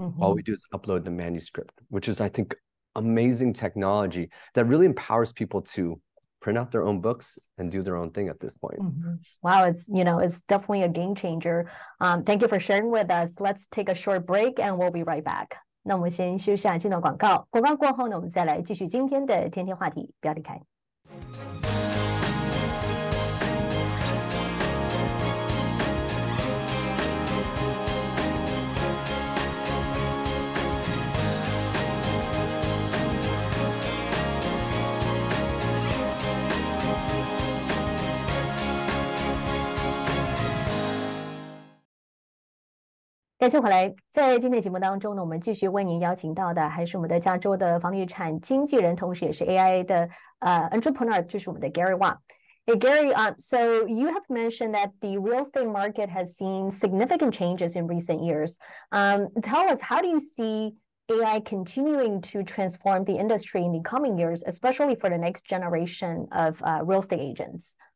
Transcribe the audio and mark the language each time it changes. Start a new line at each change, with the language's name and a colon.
English: All we do is upload the manuscript, which is, I think, amazing technology that really empowers people to print out their own books and do their own thing at this point. Wow, it's definitely a game changer. Thank you for sharing with us. Let's take a short break and we'll be right back.
Chinese: 那我们先休息下，进到广告。广告过后呢，我们再来继续今天的天天话题，不要离开。感谢回来，在今天的节目当中呢，我们继续为您邀请到的还是我们的加州的房地产经纪人，同时也是 AI 的entrepreneur， 就是我们的 Gary Watt。
English: Hey Gary, so you have mentioned that the real estate market has seen significant changes in recent years. Tell us, how do you see AI continuing to transform the industry in the coming years, especially for the next generation of real estate agents?